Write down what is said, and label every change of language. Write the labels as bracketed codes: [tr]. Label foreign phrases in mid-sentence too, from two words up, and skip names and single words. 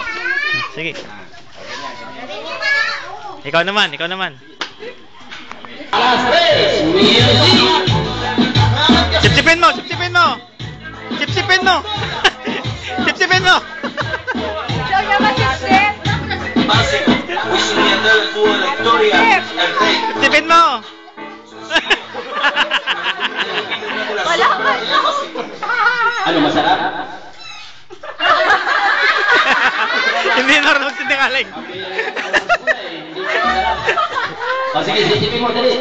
[tl] Sige. Ikaw naman, ikaw naman. Alas 3, music! Sipsipin mo, sipsipin mo. Sipsipin mo. Sipsipin mo. Ikaw naman, sipsip. [es] Básico, diseñando el dúo de la historia, el rey. [tl] Sipsipin mo. Wala ka. Ano, masarap? Hindi marunong sinungaling. O sige, sipsipin mo, dali.